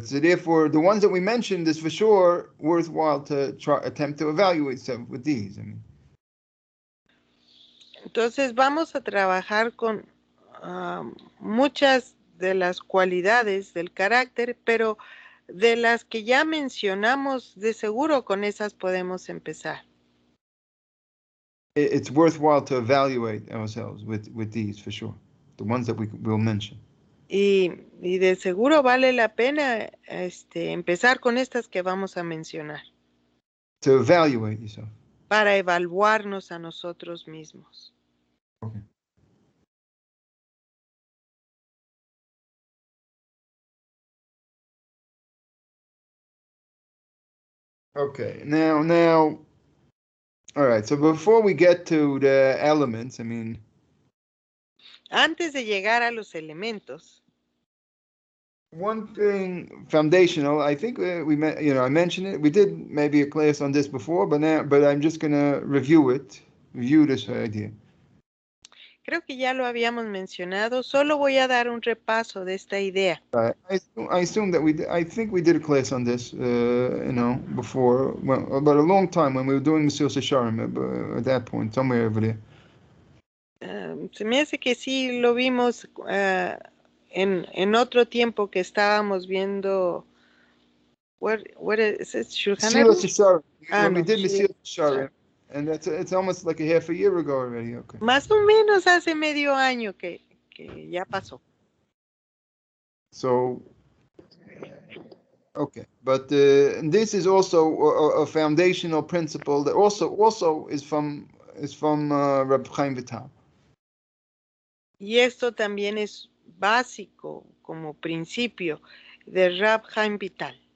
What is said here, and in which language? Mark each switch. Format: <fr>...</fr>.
<en>So therefore, the ones that we mentioned is for sure worthwhile to attempt to evaluate some with these. I mean.</en> <es>Entonces vamos a trabajar con muchas de las cualidades del carácter, pero de las que ya mencionamos, de seguro con esas podemos empezar.</es> <en>It's worthwhile to evaluate ourselves with these for sure, the ones that we will mention.</en> <es>Y de seguro vale la pena empezar con estas que vamos a mencionar.</es> <en>To evaluate yourself.</en> <es>Para evaluarnos a nosotros mismos.</es> <en>Okay. Okay, now, all right, so before we get to the elements, I mean.</en> <es>Antes de llegar a los elementos.</es> <en>One thing foundational, I think I mentioned it. We did maybe a class on this before, but I'm just gonna review this idea.</en> <es>Creo que ya lo habíamos mencionado. Solo voy a dar un repaso de esta idea.</es> <en>I assume that I think we did a class on this, before, but a long time when we were doing Mesilas Yesharim, at that point, somewhere over there.</en> <es>Se me hace que sí lo vimos en otro tiempo que estábamos viendo.</es> <en>Where is it? Mesilas Yesharim. When we No, did Mesilas Yesharim, and it's almost like a half a year ago already. Okay.</en> <es>Más o menos hace medio año que ya pasó.</es> <en>So, okay, but this is also a foundational principle that also is from Reb Chaim Vital.</en> <es>Y esto también es básico como principio de Rab Chaim Vital.</es>